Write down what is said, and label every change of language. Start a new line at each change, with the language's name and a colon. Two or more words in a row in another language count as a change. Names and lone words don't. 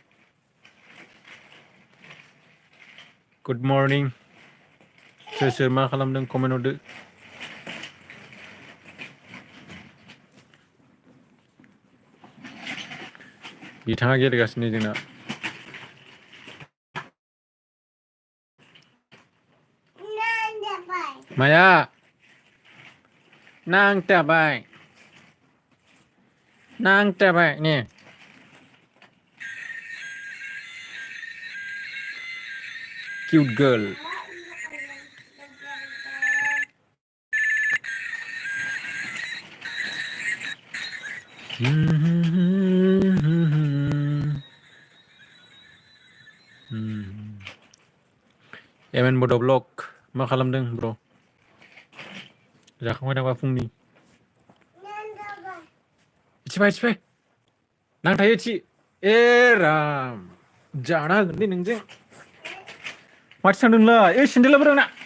English: Good morning.
Bodo: सोर मा खालामदों कमेन्ट हरदो. बिथाङा गेलेगासिनो जोंना. माया नांथाबाय ने.
English: Cute girl.
Bodo: MN Bodo Vlog मा खालामदों ब्र'? जाखांबाय नामा फुंनि? थिबाय नांथायो थि ए राम जाना होगोन दे नोंजों माथो थांदोंलाय ओइ सेन्देलाबो आंना